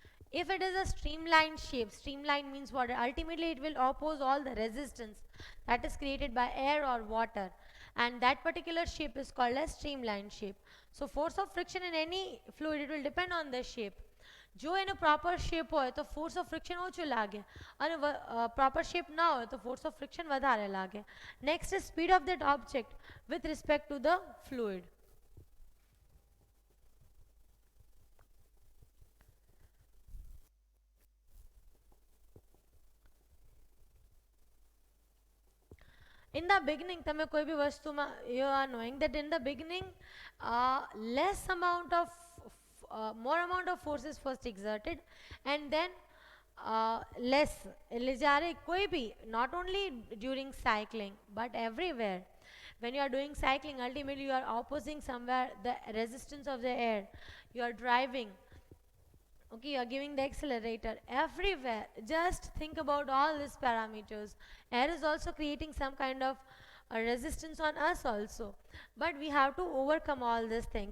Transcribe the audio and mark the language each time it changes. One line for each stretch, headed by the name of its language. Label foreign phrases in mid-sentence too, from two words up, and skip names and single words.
English: If it is a streamlined shape, streamlined means what? Ultimately, it will oppose all the resistance that is created by air or water, and that particular shape is called as streamlined shape. So, force of friction in any fluid, it will depend on the shape.
Gujarati: જો એનો
English: proper shape
Gujarati: હોય તો
English: force of friction
Gujarati: ઓછું લાગે અને
English: proper shape
Gujarati: ના હોય તો
English: force of friction
Gujarati: વધારે લાગે.
English: Next is speed of that object with respect to the fluid. In the beginning
Gujarati: તમે કોઈ બી વસ્તુમાં
English: you are knowing that in the beginning less amount of more amount of force is first exerted and then less
Gujarati: એટલે જ્યારે કોઈ બી
English: not only during cycling but everywhere when you are doing cycling ultimately you are opposing somewhere the resistance of the air, you are driving, okay, you are giving the accelerator everywhere. Just think about all these parameters. Air is also creating some kind of resistance on us also, but we have to overcome all these things.